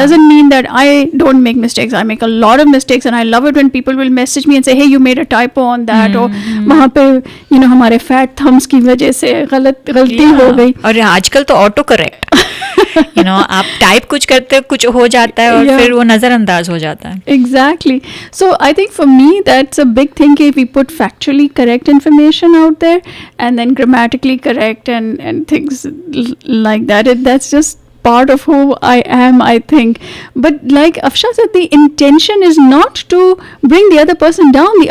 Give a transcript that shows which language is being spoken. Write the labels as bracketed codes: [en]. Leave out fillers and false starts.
[en] doesn't mean that I don't make mistakes. I make a lot of mistakes, and I love it when people will message me and say, hey, you made a typo on that, or [hi] वहाँ पे हमारे fat thumbs की वजह से गलती हो गई. और आजकल तो ऑटो करेक्ट आप टाइप कुछ करते हो, कुछ हो जाता है और [en] Yeah. [hi] फिर वो नजरअंदाज हो जाता है. [en] Exactly. So I think for me that's a big thing, if we put factually correct information out there and then grammatically correct and things like that, that's just part of who I am, I think. But like Afsha said, the intention is not to bring the other person down.